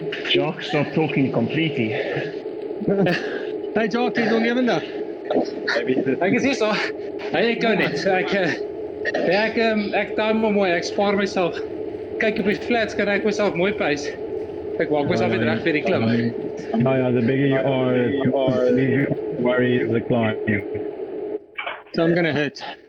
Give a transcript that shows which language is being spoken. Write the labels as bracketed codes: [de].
[en] Jock, stop talking completely. [af] Hey, Jock, jy nog lewendig? Ek is hier so. Hey, ek gou net. Ek time hom mooi. Ek spaar myself. Kyk op die flats kan ek myself mooi pys. Ek maak myself weer reg vir die klim. [en] No, yeah, the bigger you are, the bigger you worry the climb. So I'm gonna hit.